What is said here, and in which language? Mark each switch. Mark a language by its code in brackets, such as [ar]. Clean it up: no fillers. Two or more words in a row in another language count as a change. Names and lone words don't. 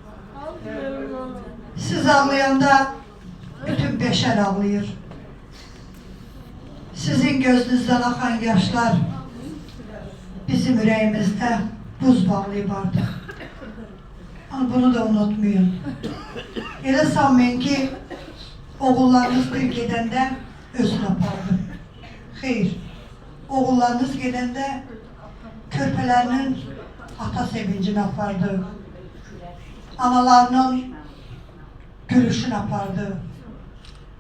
[tr] Siz ağlayanda bütün beşer ağlıyor. Sizin gözünüzden akan yaşlar bizim yüreğimizde buz bağlayıp artık. Ama bunu da unutmayın. [az] Elə sanmayın ki, oğullarınız bir gedəndə özünü apardı. Xeyr, oğullarınız gedəndə körpələrinin ata sevincini apardı. Analarının gülüşünü apardı.